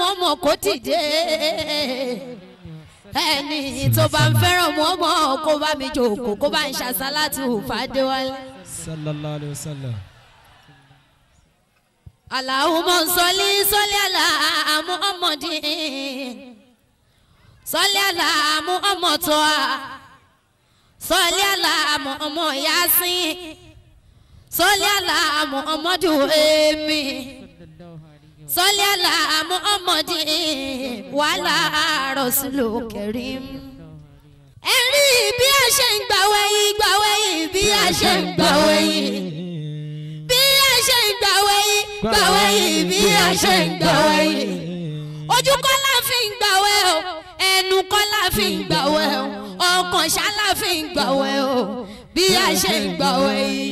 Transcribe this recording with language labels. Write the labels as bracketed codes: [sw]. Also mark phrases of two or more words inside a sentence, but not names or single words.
[yo] Muhammad kó dìde ẹni tó bá ń fẹ́ràn Muhammad kó bá mi jókòó kó bá ń ṣàṣàlátù fàdéwálé. [ar] صلى الله عليه وسلم. اللهم صل على محمد صل على محمد صل على محمد ياسين صل على محمد إيمي صل على محمد ولا رسول الكريم. [yo] Ẹ̀rí bí a ṣe ń gbàwẹ̀ yìí bí a ṣe ń gbàwẹ̀ yìí bí a ṣe ń gbàwẹ̀ yìí bí a ṣe ń gbàwẹ̀ yìí. Ojú kọ́ la fi ń gbàwẹ̀ o ẹnu kọ́ la fi ń gbàwẹ̀ o ọkàn ṣá la fi ń gbàwẹ̀ o bí a ṣe ń gbàwẹ̀ yìí.